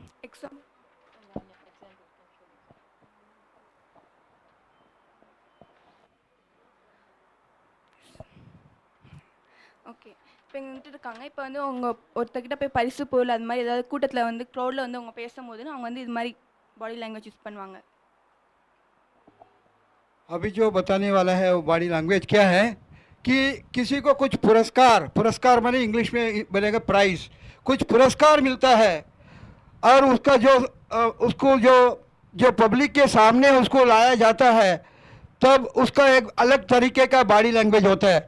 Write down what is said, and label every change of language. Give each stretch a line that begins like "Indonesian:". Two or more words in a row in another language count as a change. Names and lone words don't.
Tamil: ஓகே, இப்போ இங்கே வந்துட்டு இருக்காங்க. இப்போ வந்து அவங்க ஒருத்தர்கிட்ட போய் பரிசு பொருள் அது மாதிரி ஏதாவது கூட்டத்தில் வந்து க்ரௌடில் வந்து அவங்க பேசும்போது அவங்க வந்து இது மாதிரி
English: body language use
Tamil: பண்ணுவாங்க.
Hindi: अभी जो बताने वाला है वो
English: body language
Hindi: क्या है कि किसी को कुछ पुरस्कार माने इंग्लिश में बोलेगा प्राइज, कुछ पुरस्कार मिलता है और उसका उसको जो पब्लिक के सामने उसको लाया जाता है, तब उसका एक अलग तरीके का
English: body language
Hindi: होता है।